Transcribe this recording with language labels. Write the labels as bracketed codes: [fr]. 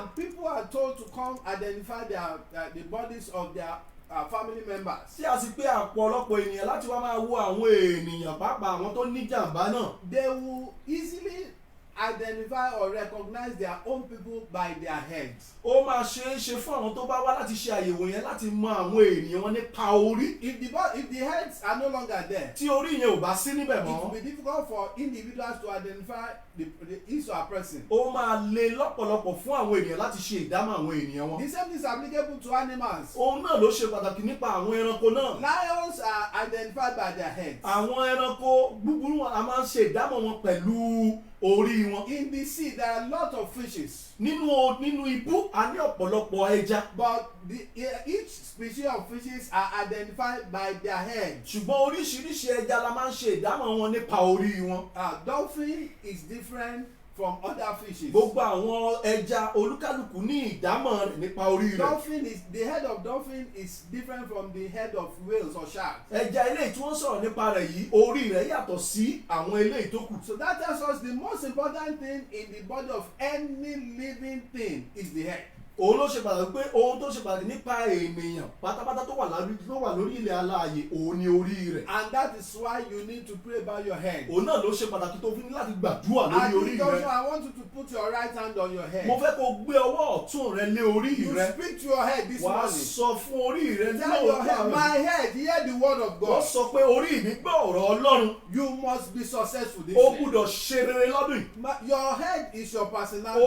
[en] and people are told to come identify the bodies of their family members. [yo] Tí a sì pé ọ̀pọ̀lọpọ̀ ènìyàn láti wá máa wo àwọn ènìyàn pàápàá àwọn tó ní jàǹbá náà. [en] They will easily identify or recognize their own people by their heads. [yo] Ó máa ṣeé ṣe fún àwọn tó bá wá láti ṣe àyẹ̀wò yẹn láti mọ àwọn ènìyàn wọn nípa orí. [en] If the heads are no longer there, [yo] Tí orí yẹn ò bá sí níbẹ̀ [en] it will [yo] mọ́, [en] be difficult for individuals to identify his or her person. [yo] ó máa le lọ́pọ̀lọpọ̀ fún àwọn ènìyàn láti ṣe ìdámọ̀ àwọn ènìyàn wọn. [en] The same thing is applicable to animals. [yo] Ohun náà ló ṣe pàtàkì nípa àwọn ẹranko náà. [en] Lions are identified by their heads. [yo] Àwọn ẹranko búburú a máa ń ṣe ìdámọ̀ wọn pẹ̀lú orí wọn. [en] In the sea, there are a lot of fishes, [yo] Nínú ibú a ní ọ̀pọ̀lọpọ̀ ẹja. [en] but each species of fishes are identified by their head. [yo] Ṣùgbọ́n oríṣiríṣi ẹja la máa ń ṣe ìdámọ̀ wọn nípa orí wọn. [en] Dolphin is different from other fishes. [yo] gbogbo àwọn ẹja olúkálùkù ní ìdámọ̀ rẹ̀ nípa orí rẹ̀. [en] Dolphin is the head of dolphin is different from the head of whales or sharks. [yo] ẹja eléyìí tí wọ́n sọ̀rọ̀ nípa rẹ̀ yìí orí rẹ̀ yàtọ̀ sí àwọn eléyìí tó kù. [en] So that tells us the most important thing in the body of any living thing is the head. [yo] òun ló ṣe pàtàkì pé ohun tó ṣe pàtàkì nípa ènìyàn pátápátá tó wà lórí ilẹ̀ alààyè òun ni orí rẹ̀. [en] And that is why you need to pray about your head. [yo] òun náà ló ṣe pàtàkì tó fi ní láti gbàdúrà lórí orí [en] And also [yo] rẹ̀. [en] I want you to put your right hand on your head. [yo] mo fẹ́ kó gbé ọwọ́ ọ̀tún rẹ lé orí [en] You [yo] rẹ. [en] speak to your head this [yo] wàá [en] morning. [yo] sọ fún orí rẹ [en] Tell your head, [yo] lóòótọ́ [en] my head, hear the word of [yo] wọ́n [en] God. [yo] sọ pé orí mi gbọ́ ọ̀rọ̀ Ọlọ́run. [en] You must be successful this [yo] ó [en] year. [yo] gbúdọ̀ ṣe rere lọ́dún yìí. [en] Your head is your personality.